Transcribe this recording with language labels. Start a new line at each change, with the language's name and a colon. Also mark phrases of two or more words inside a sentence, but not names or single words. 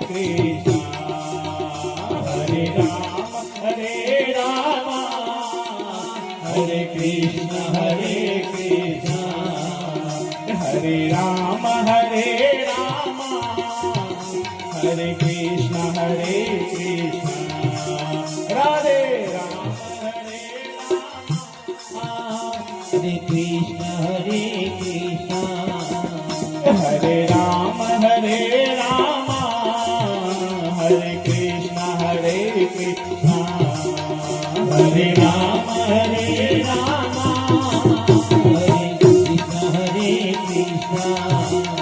Sanskrit: कृष्ण, हरे राम हरे राम हरे कृष्ण हरे कृष्ण, हरे राम हरे राम हरे कृष्ण हरे कृष्ण, राधे राम हरे राम हरे कृष्ण हरे कृष्ण हरे राम हरे राम हरे कृष्ण हरे कृष्ण, हरे राम हरे राम हरे कृष्ण हरे कृष्ण।